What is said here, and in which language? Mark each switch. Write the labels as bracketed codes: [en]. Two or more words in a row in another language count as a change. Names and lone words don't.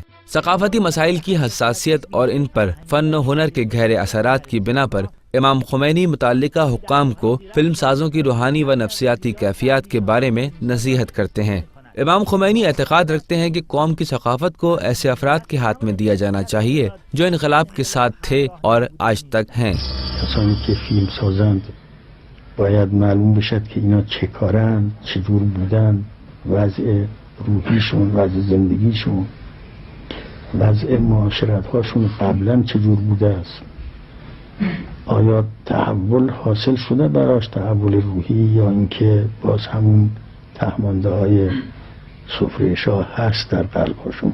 [ur] ثقافتی مسائل کی حساسیت اور ان پر فن و ہنر کے گہرے اثرات کی بنا پر امام خمینی متعلقہ حکام کو فلم سازوں کی روحانی و نفسیاتی کیفیت کے بارے میں نصیحت کرتے ہیں. امام خمینی اعتقاد رکھتے ہیں کہ قوم کی ثقافت کو ایسے افراد کے ہاتھ میں دیا جانا چاہیے جو انقلاب کے ساتھ تھے اور آج تک ہیں. [fa] کسانی که فیلم سازند باید معلوم بشد که اینا چه کارن، چجور بودن، وضع روحیشون، وضع زندگیشون، وضع معاشرت‌هاشون قبلا چجور بوده است. آیا تحول حاصل شده براش، تحول روحی، یا اینکه باز همون تهمانده های سفره شاه هست در قلب‌هاشون.